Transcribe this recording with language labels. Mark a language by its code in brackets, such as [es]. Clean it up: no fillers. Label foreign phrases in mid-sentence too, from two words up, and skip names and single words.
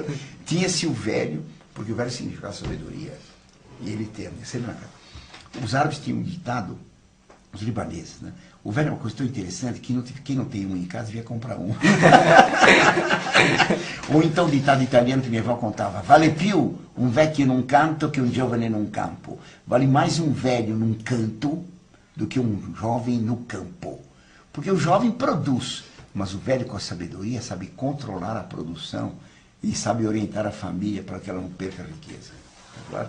[pt] Tinha-se o velho, porque o velho significava sabedoria. E ele tem, sempre na casa. Os árabes tinham um ditado, os libaneses, né? O velho é uma coisa tão interessante que quem não tem um em casa devia comprar um. Ou então o ditado italiano que minha avó contava: [it] vale più [pt] um vecchio num canto que um giovane num campo. Vale mais um velho num canto do que um jovem no campo. Porque o jovem produz, mas o velho com a sabedoria sabe controlar a produção e sabe orientar a família para que ela não perca a riqueza. Tá claro?